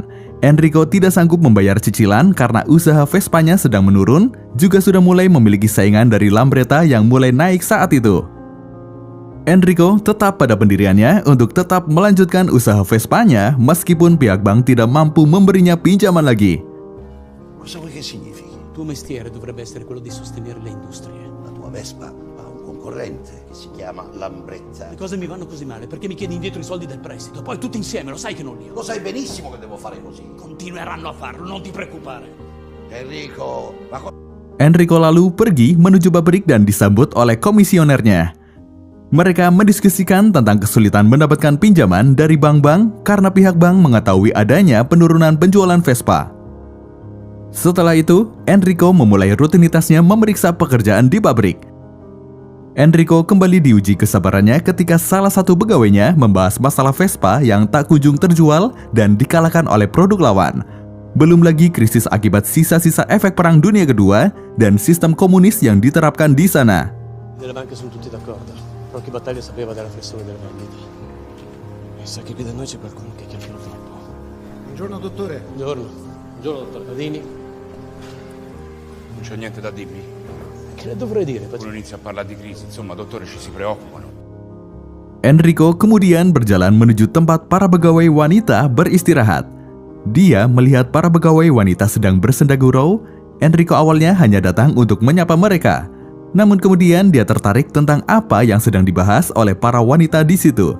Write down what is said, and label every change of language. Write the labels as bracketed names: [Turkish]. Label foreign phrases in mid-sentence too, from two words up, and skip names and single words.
[Indonesian] Enrico tidak sanggup membayar cicilan karena usaha Vespanya sedang menurun, juga sudah mulai memiliki saingan dari Lambretta yang mulai naik saat itu. Enrico tetap pada pendiriannya untuk tetap melanjutkan usaha Vespanya meskipun pihak bank tidak mampu memberinya pinjaman lagi. [Italian] Cosa vuoi che significhi? Il tuo mestiere dovrebbe essere quello di sostenere le industrie. La tua Vespa ha un concorrente che si chiama Lambretta. Le cose mi vanno così male perché mi chiedi indietro i soldi del prestito. Poi tutti insieme, lo sai che non li ho. Lo sai benissimo che devo fare così. Continueranno a farlo, non ti preoccupare. [Indonesian] Enrico lalu pergi menuju pabrik dan disambut oleh komisionernya. Mereka mendiskusikan tentang kesulitan mendapatkan pinjaman dari bank-bank karena pihak bank mengetahui adanya penurunan penjualan Vespa. Setelah itu, Enrico memulai rutinitasnya memeriksa pekerjaan di pabrik. Enrico kembali diuji kesabarannya ketika salah satu pegawainya membahas masalah Vespa yang tak kunjung terjual dan dikalahkan oleh produk lawan. Belum lagi krisis akibat sisa-sisa efek Perang Dunia Kedua dan sistem komunis yang diterapkan di sana. [Italian] Nelle banche sono tutti d'accordo. Rocky Battaglia sapeva della flessione delle vendite. E sa che qui da noi c'è qualcuno che chiacchiera troppo. Buongiorno dottore. Buongiorno dottor Badini. Non c'è niente da dirmi. Che le dovrei dire? Uno inizia a parlare di crisi, insomma, dottore, ci si preoccupano. [Indonesian] Enrico kemudian berjalan menuju tempat para pegawai wanita beristirahat. Dia melihat para pegawai wanita sedang bersenda gurau. Enrico awalnya hanya datang untuk menyapa mereka. Namun kemudian dia tertarik tentang apa yang sedang dibahas oleh para wanita di situ.